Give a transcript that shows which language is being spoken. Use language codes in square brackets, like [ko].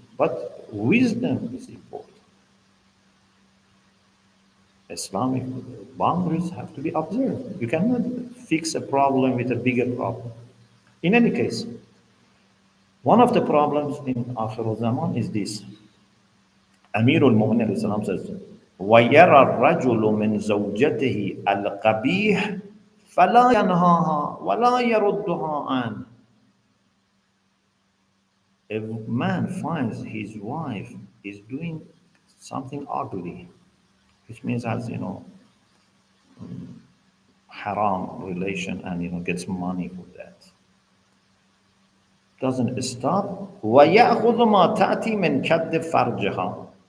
[en] But wisdom is important. Islamic boundaries have to be observed. You cannot fix a problem with a bigger problem. In any case, one of the problems in Akhir al-Zaman is this. Amir al-Mu'minin says, [ar] وَيَرَى الرَّجُلُ مِنْ زَوْجَتِهِ الْقَبِيحِ فَلَا يَنْهَاهَا وَلَا يَرُدُّهَا عَنْهُ. [en] A man finds his wife is doing something ugly, which means as, haram relation and, gets money for that. Doesn't stop. [ar] وَيَأْخُذُ مَا تَأْتِي مِنْ كَدِّ فَرْجِهَا.